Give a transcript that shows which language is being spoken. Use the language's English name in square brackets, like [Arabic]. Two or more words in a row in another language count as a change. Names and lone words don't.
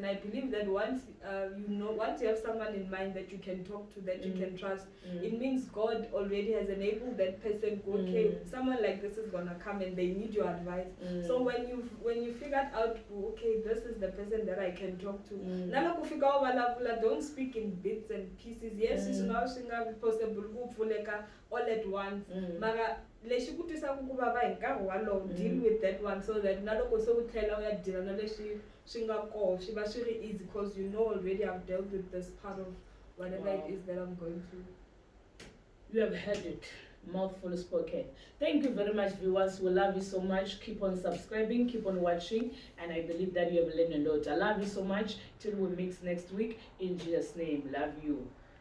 [English] I believe that once once you have someone in mind that you can talk to, that you can trust, it means God already has enabled that person. Okay, someone like this is gonna come and they need your advice. So when you figured out, okay, this is the person that I can talk to. Don't speak in bits and pieces. Yes, it's now possible all at once. [Tsonga] Mara lexi ku twisaku ku vava hi nkarhi walowo, [English] deal with that one, so that [Tsonga] na loko se u tlhela u ya deala na leswi swi nga koho swi va swi ri [English] easy, because you know already I've dealt with this part of whatever it is that I'm going through. You have heard it. Mouthful spoken. Thank you very much, viewers. We love you so much. Keep on subscribing, keep on watching, and I believe that you have learned a lot. I love you so much. Till we meet next week. In Jesus' name, love you.